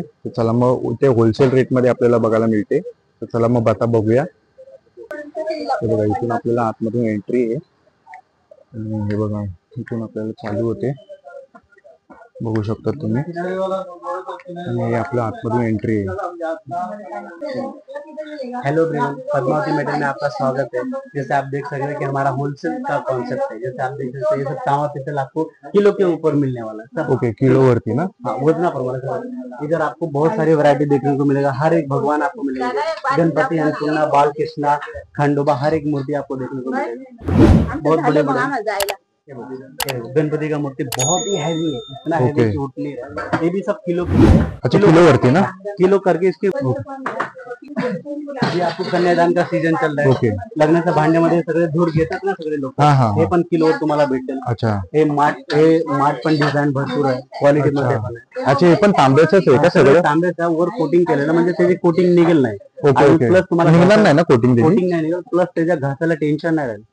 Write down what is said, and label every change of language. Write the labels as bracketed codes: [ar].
[mr] तर चला मग ते होलसेल रेटमध्ये आपल्याला बघायला मिळते. तर चला मग आता बघूया. हे बघा इथून आपल्याला आतमधून एंट्री आहे. आणि हे बघा इथून आपल्याला चालू होते. बघू शकता तुम्ही. आणि हे आपलं आतमधून एंट्री आहे. [hi] हेलो एवरीवन, पद्मावती मेटल में आपका स्वागत है। जैसे आप देख सकते हैं कि हमारा होलसेल का कॉन्सेप्ट है। जैसे आप देख सकते हैं ये सब तांबा पीतल आपको किलो के ऊपर मिलने वाला है। [mr] ओके, किलो वरती ना. [hi] हाँ, वजना पर इधर आपको बहुत सारी वैरायटी देखने को मिलेगा। हर एक भगवान आपको मिलेगा। गणपति, अन्नपूर्णा, बालकृष्णा, खंडोबा, हर एक मूर्ति आपको देखने को मिलेगी। बहुत बड़े बड़े गणपति का मूर्ति बहुत ही हैवी है। इतना हैवी कि उठ नहीं रहा। ये भी सब किलो की है। [mr] अच्छा, किलो वरती ना. [hi] किलो करके इसकी अभी आपको कन्यादान का सीजन चल रहा है. [mr] लग्नाच्या भांड्यामध्ये सगळे धूर घेतात ना सगळे लोक. हे पण किलोवर तुम्हाला भेटेल. [hi] अच्छा. [mr] हे माठ पण डिझाईन भरपूर आहे. क्वालिटी मध्ये पण आहे. अच्छा, हे पण तांब्याचंच आहे का सगळं. तांब्याचा वर कोटिंग केलेलं म्हणजे त्याची कोटिंग निघेल नाही. ओके. प्लस तुम्हाला निघणार नाही ना कोटिंग. कोटिंग नाही निघेल. प्लस त्याच्या घासाला टेन्शन नाही राहील.